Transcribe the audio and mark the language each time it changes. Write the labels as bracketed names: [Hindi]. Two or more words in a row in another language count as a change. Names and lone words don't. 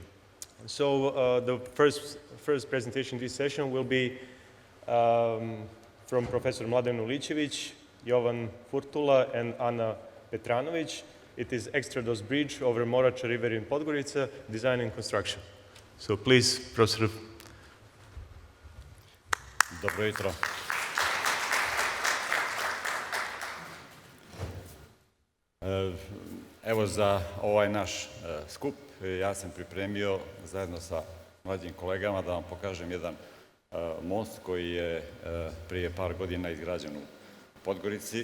[English] So the first presentation this session will be from Professor Mladen Uličević, Jovan Furtula, and Ana Petranović. It is Extrados Bridge over Morača River in Podgorica, design and construction. So please, Professor. [Serbian] Dobro jutro. Evo za ovaj naš skup ja sam pripremio zajedno sa mlađim kolegama da vam pokažem jedan most koji je prije par godina izgrađen u Podgorici.